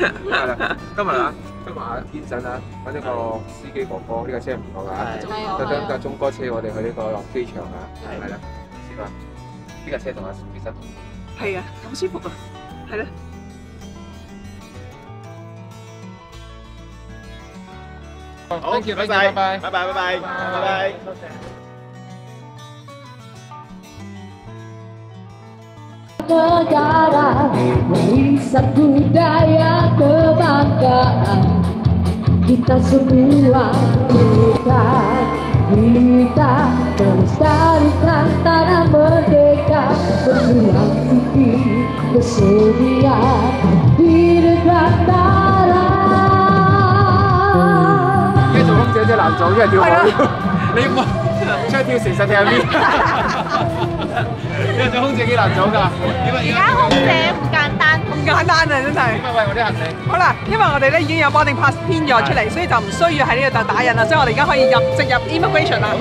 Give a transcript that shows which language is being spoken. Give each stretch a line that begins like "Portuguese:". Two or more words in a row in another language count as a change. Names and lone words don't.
Cantonese: 係啦，今日天神啊，揾呢個司機哥哥，呢架車唔錯㗎，特登架中哥車我哋去呢個機場啊，係啦，試過。呢架車同阿其實係啊，好舒服啊，係啦。好 ，
English: thank you，
Cantonese: 拜拜，拜拜，拜拜，拜拜。
Indonesian: Negara warisan budaya kebanggaan kita semua kita melestarikan tanah merdeka berjuang tinggi kesediaan di Nusantara。
Cantonese: 而家做空姐真係難做，因為跳舞，你冇出去跳成實定係邊？你做空姐幾難做㗎？而家空姐唔簡單，咁簡單啊，真係。喂，我啲行李。好啦，因為我哋咧已經有
English: boarding pass
Cantonese: 編咗出嚟，所以就唔需要喺呢度打印啦，所以我哋而家可以直入 immigration 啦。